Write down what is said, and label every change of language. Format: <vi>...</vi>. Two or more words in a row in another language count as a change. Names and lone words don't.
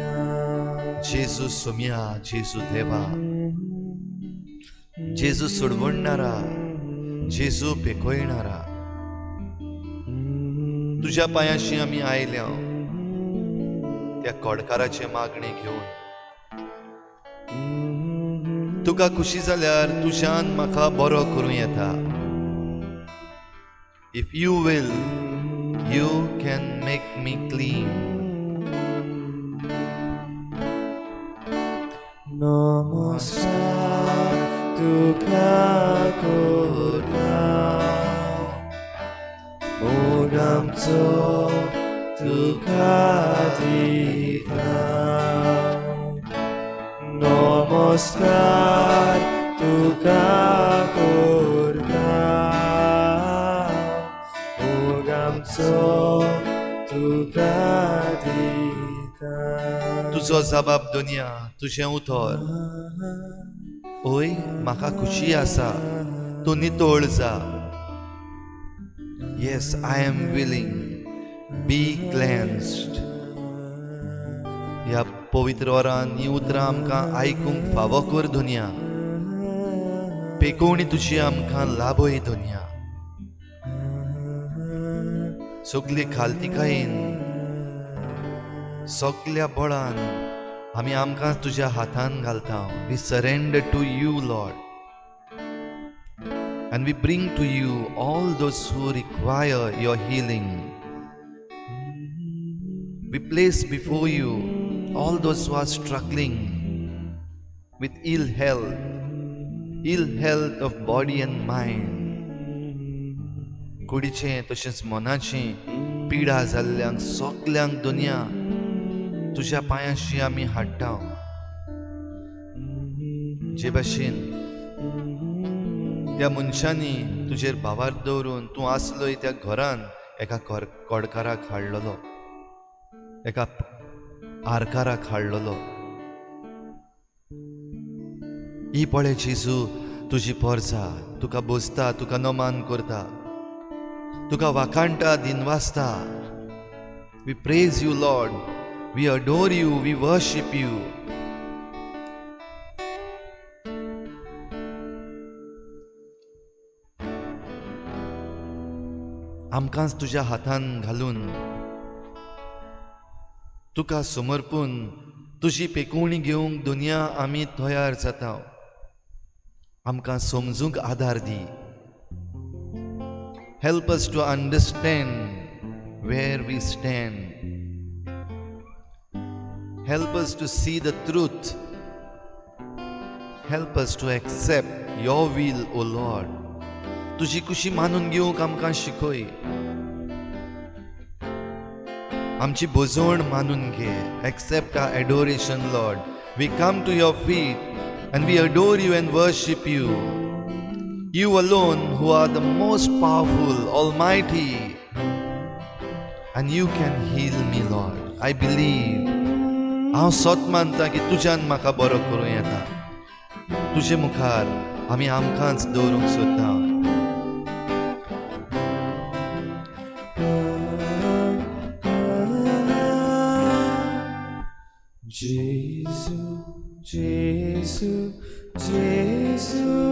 <kok>जेजू सोम्या, जेजू देवा, जेजू सोडवणदारा, जेजू पेकोयणारा, तुज्या पांयाशी आमी आयल्या त्या कोडकाराचे मागणे घेवन. तुका खुशी जाल्यार तुज्यान म्हाका बरो करूं येता.</kok> <en>If you will, you can make me clean.</en> <kok>नमस्कार तुका करता, मोगाचो तुका दिता. नमस्कार तुका करता, मोगाचो तुका दिता. तुजो जबाब दुनिया, तुझें उतर. ओय म्हाका खुशी आसा, तूं नितोळ जा.</kok> <en>Yes, I am willing. Be cleansed.</en> <kok>ह्या पवित्र वरान ही उतरां आमकां आयकूंक फावो कर दुनिया. पेकोवणी तुजी आमकां लाभय दुनिया. सगळी खालतिकायेन, सगळ्या बळान आमी आमकां तुज्या हातान घालता.</kok> <en>We surrender to you, Lord. And we bring to you all those who require your healing. We place before you all those who are struggling with ill health of body and mind.</en> <kok>कुडीचें तशेंच मनाची पिडा जाल्ल्यांक सगल्यांक दुनिया तुज्या पांयाशी आमी हाडटा. जे भाशेन त्या मनशांनी तुजेर भावार दवरून तूं आसलोय त्या घरान एका कोडकाराक हाडलेलो, एका आरकाराक हाडलेलो. ही पळय जेजू तुजी पोरसा, तुका बोसता, तुका नोमान करता, तुका वाखाणटा, दिनवासता.</kok> <en>We praise you, Lord. We adore you. We worship you.</en> <kok>आमकांच तुज्या हातान घालून तुका समर्पून तुजी पेकुवणी घेवंक दुनिया आमी तयार जाता. आमकां समजूंक आदार दी.</kok> <en>Help us to understand where we stand. Help us to see the truth. Help us to accept your will, O Lord.</en> <kok>तुजी खुशी मानून घेवंक आमकां शिकय. आमची बोजवण मानून घे.</kok> <en>Accept our adoration, Lord. We come to your feet and we adore you and worship you. You alone who are the most powerful, almighty. And you can heal me, Lord. I believe.</en> <kok>हांव सोत मानता की तुज्यान म्हाका बरो करूं येता. तुजे मुखार आमी आमकांच दवरूंक सोदता. जेजू जेजू जेजू</kok>